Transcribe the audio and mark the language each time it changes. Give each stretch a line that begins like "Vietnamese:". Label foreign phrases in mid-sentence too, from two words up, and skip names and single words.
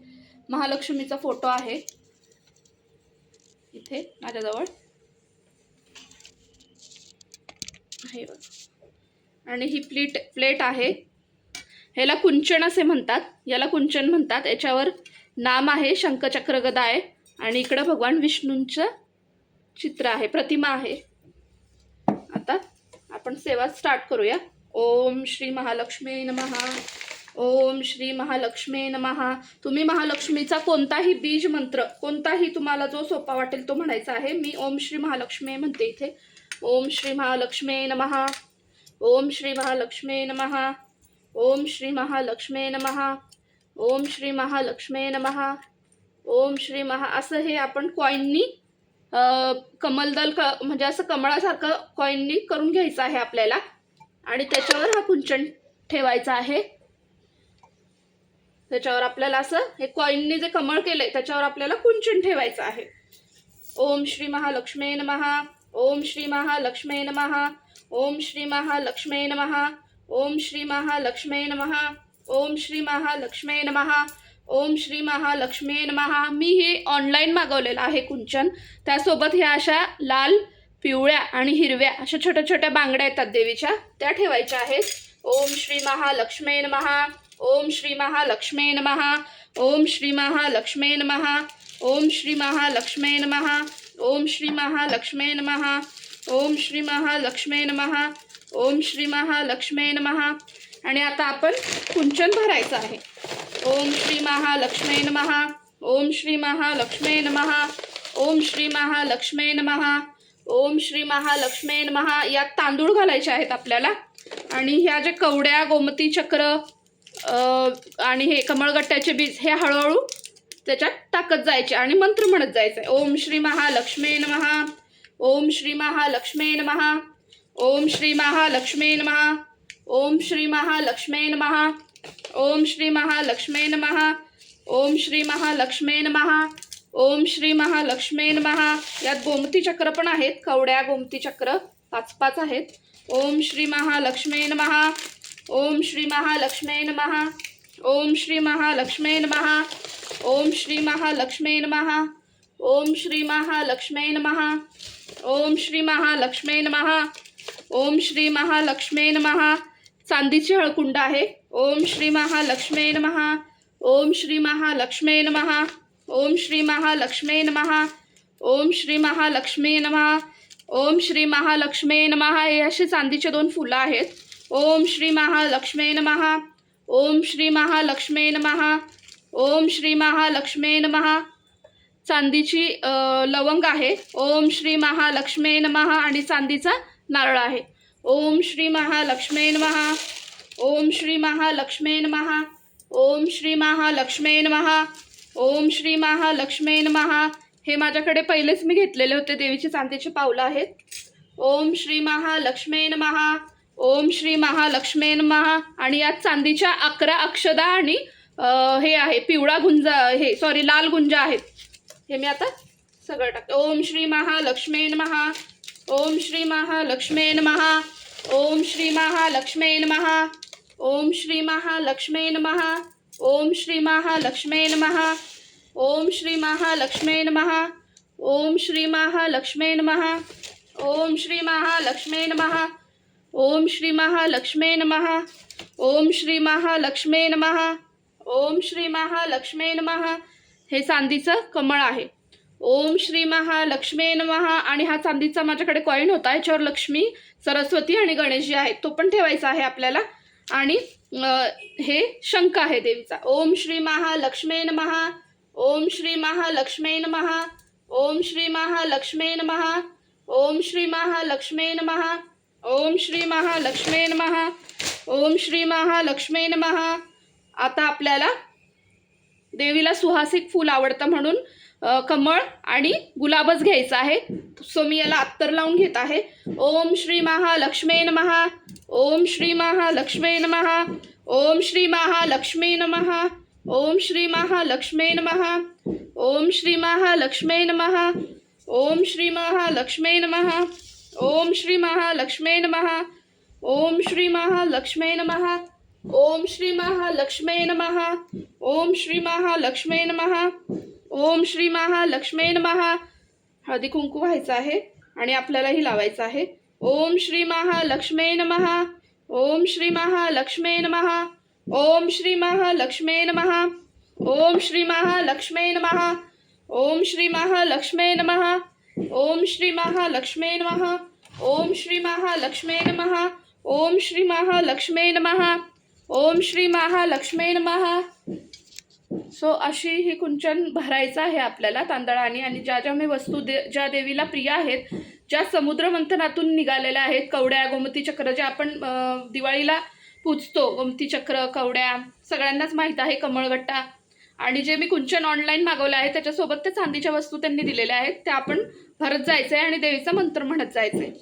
Marathi: महालक्ष्मीचा फोटो आहे इथे माझ्याजवळ आहे आणि ही प्लेट आहे. ह्याला कुंचन असे म्हणतात, याला कुंचन म्हणतात. याच्यावर नाम आहे, शंखचक्र गदा आहे आणि इकडं भगवान विष्णूंचं चित्र आहे, प्रतिमा आहे. आता आपण सेवा स्टार्ट करूया.
Sanskrit: ओम श्री महालक्ष्मी नमः. ओम श्री महालक्ष्मी नमः.
Marathi: तुम्ही महालक्ष्मीचा कोणताही बीज मंत्र, कोणताही तुम्हाला जो सोपा वाटेल तो म्हणायचा आहे. मी
Sanskrit: ओम श्री महालक्ष्मी
Marathi: म्हणते इथे.
Sanskrit: ओम श्री महालक्ष्मी नमः. ओम श्री महालक्ष्मी नमः. ओम श्री महालक्ष्मी नमः. ओम श्री महालक्ष्मी नमः. ओम श्री
Marathi: असं हे आपण कॉईननी कमलदल म्हणजे असं कमळासारखं कॉईननी करून घ्यायचं आहे आपल्याला आणि त्याच्यावर हा कुंचन ठेवायचा आहे. त्याच्यावर आपल्याला असं हे कॉईननी जे कमळ केलंय त्याच्यावर आपल्याला कुंचन ठेवायचं आहे.
Sanskrit: ओम श्री महालक्ष्मी नमः. ओम श्री महालक्ष्मी नमः. ओम श्री महालक्ष्मी नमः. ओम श्री महालक्ष्मी नमः. ओम श्री महालक्ष्मी नमः. ओम श्री महालक्ष्मी नमः.
Marathi: मी हे ऑनलाईन मागवलेलं आहे कुंचन. त्यासोबत ह्या अशा लाल, पिवळ्या आणि हिरव्या अशा छोट्या छोट्या बांगड्या येतात देवीच्या, त्या ठेवायच्या आहेत.
Sanskrit: ओम श्री महालक्ष्मी नमः. ओम श्री महालक्ष्मी नमः. ओम श्री महालक्ष्मी नमः. ओम श्री महालक्ष्मी नमः. ओम श्री महालक्ष्मी नमः. ओम श्री महालक्ष्मी नमः. ओम श्री महालक्ष्मी नमः.
Marathi: आणि आता आपण कुंचन भरायचं आहे.
Sanskrit: ओम श्री महालक्ष्मी नमः. ओम श्री महालक्ष्मी नमः. ओम श्री महालक्ष्मी नमः. ओम श्री महालक्ष्मी नमः.
Marathi: यात तांदूळ घालायचे आहेत आपल्याला आणि ह्या जे कवड्या, गोमती चक्र आणि हे कमळगट्ट्याचे बीज हे हळूहळू त्याच्यात टाकत जायचे आणि मंत्र म्हणत जायचे.
Sanskrit: ओम श्री महालक्ष्मी नमः. ओम श्री महालक्ष्मी नमः. ओम श्री महालक्ष्मी नमः. ओम श्री महालक्ष्मी नमः. ओम श्री महालक्ष्मी नमः. ओम श्री महालक्ष्मी नमः. ओम श्री महालक्ष्मी नमः.
Marathi: यात गोमती चक्र पण आहेत, कवड्या गोमती चक्र 5-5 आहेत.
Sanskrit: ओम श्री महालक्ष्मी नमः. ओम श्री महालक्ष्मी नमः. ओम श्री महालक्ष्मी नमः. ओम श्री महालक्ष्मी नमः. ओम श्री महालक्ष्मी नमः. ओम श्री महालक्ष्मी नमः. ओम श्री महालक्ष्मी नमः.
Marathi: चांदीची हळकुंड आहे.
Sanskrit: ओम श्री महालक्ष्मी नमः. ओम श्री महालक्ष्मी नमः. ओम श्री महालक्ष्मी नमः. ओम श्री महालक्ष्मी नमः. ओम श्री महालक्ष्मी नमः.
Marathi: हे असे चांदीचे 2 फुलं आहेत.
Sanskrit: ओम श्री महालक्ष्मी नमः. ओम श्री महालक्ष्मी नमः. ओम श्री महालक्ष्मी नमः.
Marathi: चांदीची लवंग आहे.
Sanskrit: ओम श्री महालक्ष्मी नमः.
Marathi: आणि चांदीचा नारळ आहे.
Sanskrit: ओम श्री महालक्ष्मी नमः. ओम श्री महालक्ष्मी नमः. ओम श्री महालक्ष्मी नमः. ओम श्री महालक्ष्मी नमः.
Marathi: हे माझ्याकडे पहिलेच मी घेतलेले होते, देवीचे चांदीचे पावलं आहेत.
Sanskrit: ओम श्री महालक्ष्मी नमः. ओम श्री महालक्ष्मी नमः.
Marathi: आणि यात चांदीच्या 11 अक्षदा आणि हे आहे पिवळा गुंजा, हे सॉरी लाल गुंजा आहेत. हे मी आता सगळं टाकते.
Sanskrit: ओम श्री महालक्ष्मी नमः. ओम श्री महालक्ष्मी नमः. ओम श्री महालक्ष्मी नमः. ओम श्री महालक्ष्मी नमः. ओम श्री महालक्ष्मी नमः. ओम श्री महालक्ष्मी नमः. ओम श्री महालक्ष्मी नमः. ओम श्री महालक्ष्मी नमः. ओम श्री महालक्ष्मी नमः. ओम श्री महालक्ष्मी नमः. ओम श्री महालक्ष्मी नमः.
Marathi: हे चांदीचं कमळ आहे.
Sanskrit: ओम श्री महालक्ष्मी नमः.
Marathi: आणि हा चांदीचा माझ्याकडे कॉईन होता, याच्यावर लक्ष्मी, सरस्वती आणि गणेशजी आहेत, तो पण ठेवायचा आहे आपल्याला. आणि हे शंख आहे देवीचा.
Sanskrit: ओम श्री महालक्ष्मी नमः. ओम श्री महालक्ष्मी नमः. ओम श्री महालक्ष्मी नमः. ओम श्री महालक्ष्मी नमः. ओम श्री महालक्ष्मी नमः. ओम श्री महालक्ष्मी नमः.
Marathi: आता आपल्याला देवीला सुहासिक फूल आवडतं म्हणून कमळ आणि गुलाबच घ्यायचा आहे. सो मी याला अत्तर लावून घेत आहे.
Sanskrit: ओम श्री महालक्ष्मी नमः. ओम श्री महालक्ष्मी नमः. ओम श्री महालक्ष्मी नमः. ओम श्री महालक्ष्मी नमः. ओम श्री महालक्ष्मी नमः. ओम श्री महालक्ष्मी नमः. ओम श्री महालक्ष्मी नमः. ओम श्री महालक्ष्मी नमः. ओम श्री महालक्ष्मी नमः. ओम श्री महालक्ष्मी नमः. ओम श्री महालक्ष्मी नमः.
Marathi: हळदी कुंकू व्हायचं आहे आणि आपल्यालाही लावायचं आहे.
Sanskrit: ओम श्री महालक्ष्मी नमः. ओम श्री महालक्ष्मी नमः. ओम श्री महालक्ष्मी नमः. ओम श्री महालक्ष्मी नमः. ओम श्री महालक्ष्मी नमः. ओम श्री महालक्ष्मी नमः. ओम श्री महालक्ष्मी नमः. ओम श्री महालक्ष्मी नमः. ओम श्री महालक्ष्मी नमः.
Marathi: सो अशी ही कुंचन भरायचं आहे आपल्याला तांदळाने. आणि ज्या ज्या मी वस्तू ज्या देवीला प्रिय आहेत, ज्या समुद्र मंथनातून निघालेल्या आहेत, कवड्या, गोमती चक्र, जे आपण दिवाळीला पूजतो, गोमती चक्र, कवड्या सगळ्यांनाच माहीत आहे, कमळगट्टा, आणि जे मी कुंचन ऑनलाईन मागवलं आहे त्याच्यासोबत ते चांदीच्या वस्तू त्यांनी दिलेल्या आहेत, त्या आपण भरत जायचं आहे आणि देवीचा मंत्र म्हणत जायचं आहे.